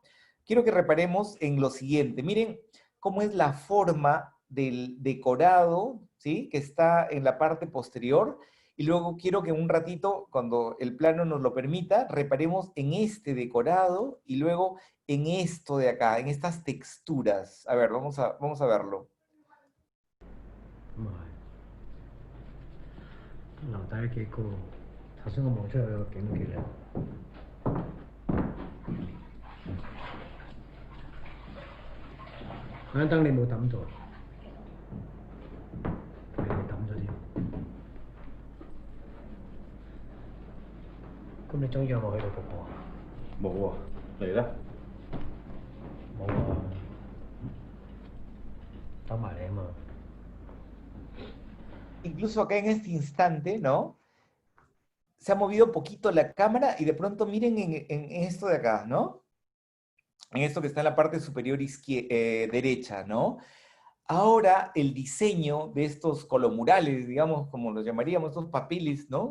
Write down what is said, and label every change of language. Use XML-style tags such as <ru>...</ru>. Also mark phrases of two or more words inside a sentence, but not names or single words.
<es>Quiero que reparemos en lo siguiente. Miren cómo es la forma del decorado, ¿sí? Que está en la parte posterior. Y luego quiero que un ratito, cuando el plano nos lo permita, reparemos en este decorado y luego en esto de acá, en estas texturas. A ver, vamos a verlo.</es> <yue>留低幾個，頭先我望出去個景幾靚。嗰盞燈你冇抌到，你抌咗添。咁你終於有冇去到瀑布啊？冇喎，你咧？冇啊，等埋你啊嘛。</yue> <es>Incluso acá en este instante, ¿no? Se ha movido un poquito la cámara y de pronto miren en esto de acá, ¿no? En esto que está en la parte superior derecha, ¿no? Ahora el diseño de estos colomurales, digamos, como los llamaríamos, estos papeles, ¿no?</es>